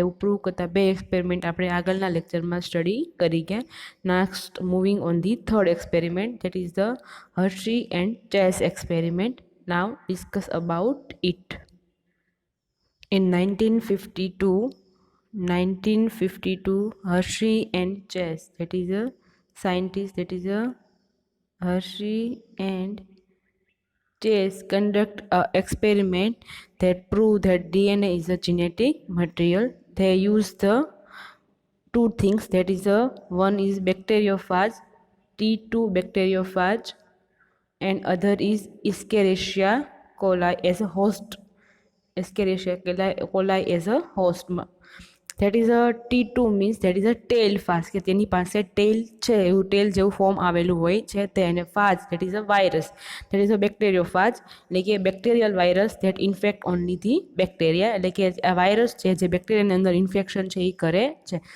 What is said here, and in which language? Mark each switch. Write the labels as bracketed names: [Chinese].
[Gujarati] એવું પ્રૂવ કરતા બે એક્સપેરિમેન્ટ આપણે આગળના લેક્ચરમાં સ્ટડી કરી ગયા. [English] Next moving on the third experiment, that is the Hershey and Chase experiment. Now discuss about it. In 1952, Hershey and Chase, that is a scientist, that is a Hershey and Chase conduct an experiment that prove that DNA is a genetic material. They use the two things, that is a one is bacteriophage, T2 bacteriophage, and other is Escherichia coli as a host. Escherichia coli as a host. That is a T2 means that is a tail phage, [Gujarati] કે તેની પાસે ટેલ છે, એવું ટેલ જેવું form આવેલું હોય છે તે. અને ફાજ [English] that is a virus, that is a bacteriophage, [Gujarati] એટલે કે bacterial virus [English] that infect only the bacteria, [Gujarati] એટલે કે આ વાયરસ છે જે બેક્ટેરિયાની અંદર ઇન્ફેક્શન છે એ કરે છે.